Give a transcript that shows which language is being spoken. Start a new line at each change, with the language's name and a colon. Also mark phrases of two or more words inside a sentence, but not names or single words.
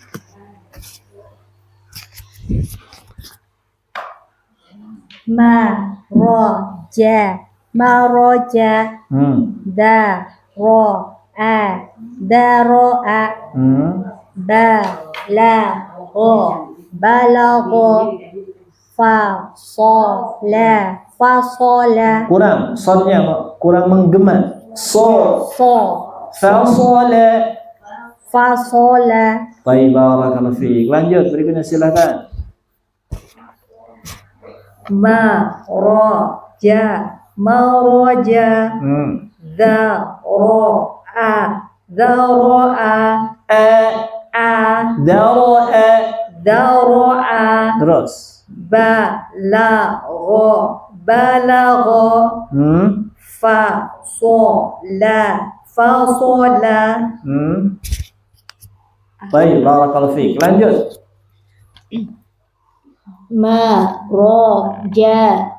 Arabic: مَ رَ جَ مَرَجَ دَ رَ أَ دَرَأَ بَ لَ غَ بَلَغَ فَ صَ لَ فَصَلَ
Indonesian: Kurang sonnya kurang menggema. So, so
Arabic: fasola. fasola
Indonesian: Baik,
Arabic: بَارَكَ اللَّهُ فِيكَ.
Indonesian: Lanjut berikutnya silakan.
Arabic: مَ رَ جَ مَرَجَ زَ رَ عَ زَرَعَ A, a daro, Daro'a.
Indonesian: Terus.
Arabic: بَلَغَ. بَلَغَ. فَصَلَ. فَصَلَ.
Indonesian: Baik,
Arabic: بَارَكَ اللَّهُ فِيكَ.
Indonesian: Lanjut.
Arabic: Maroja.